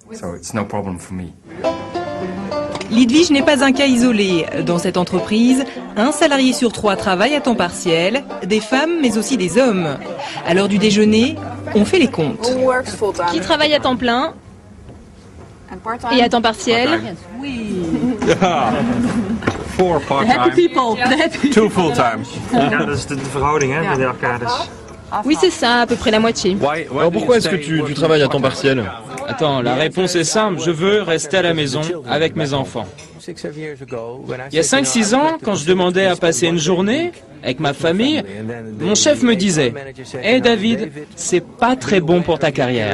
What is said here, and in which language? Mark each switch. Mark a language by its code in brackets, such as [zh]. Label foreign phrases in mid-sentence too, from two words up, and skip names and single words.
[fr] Lidwige n'est pas un cas isolé. Dans cette entreprise, un salarié sur 3 travaille à temps partiel, des femmes mais aussi des hommes. À l'heure du déjeuner, on fait les comptes. Qui travaille à temps plein et à temps partiel? [en] Four part-time. Happy people. 2 full-time. [nl] Ja, dat is de verhouding hè, bij elkaar dus. [fr] Oui, c'est ça, à peu près la moitié. Alors pourquoi est-ce que tu travailles à temps partiel? Attends, la réponse est simple, je veux rester à la maison avec mes enfants. Il y a 5-6 ans, quand je demandais à passer une journée avec ma famille, mon chef me disait « Hey David, c'est pas très bon pour ta carrière ».